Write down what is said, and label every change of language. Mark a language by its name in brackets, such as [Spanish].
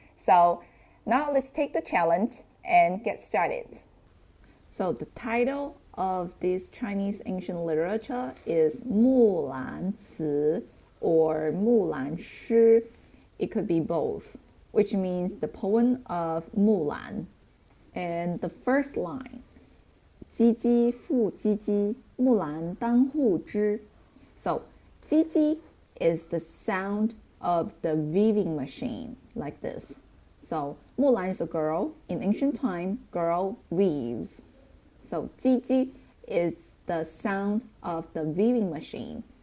[English] So now let's take the challenge and get started. So the title of this Chinese ancient literature is Mulan Ci or Mulan Shi. It could be both, which means the poem of Mulan. And the first line, [Chinese] 唧唧复唧唧，木兰当户织. [English] So 唧唧 is the sound of the weaving machine, like this. So Mulan is a girl. In ancient time, girl weaves. So 唧唧 is the sound of the weaving machine.